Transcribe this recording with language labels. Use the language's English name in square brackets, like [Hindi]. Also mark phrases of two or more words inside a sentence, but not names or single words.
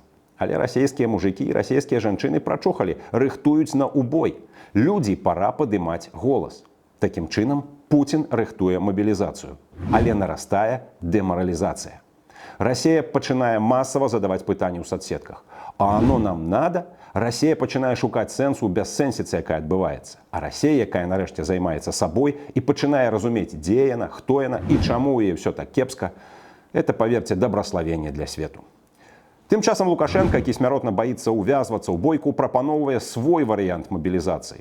[Belarusian] Але расійскія мужыкі і расійскія жанчыны прачухалі, рыхтуюць на убой. Людзі пара падымаць голас. Такім чынам, Пуцін рыхтуе мабілізацыю. Але нарастае дэмаралізацыя. Расія пачынае масава задаваць пытанні ў садсетках. [Russian] А оно нам надо? [Belarusian] Расія пачынае шукаць сэнсу ў бяссэнсіцы, якая адбываецца. А Расія, якая нарэшце займаецца сабой і пачынае разумець, дзе яна, хто яна і чаму ў яе ўсё так кепска, это, паверце, добраславенне для свету. Тым часам Лукашенко, які смяротна баіцца ўвязвацца ў бойку, прапаноўвае свой варыянт мабілізацыі.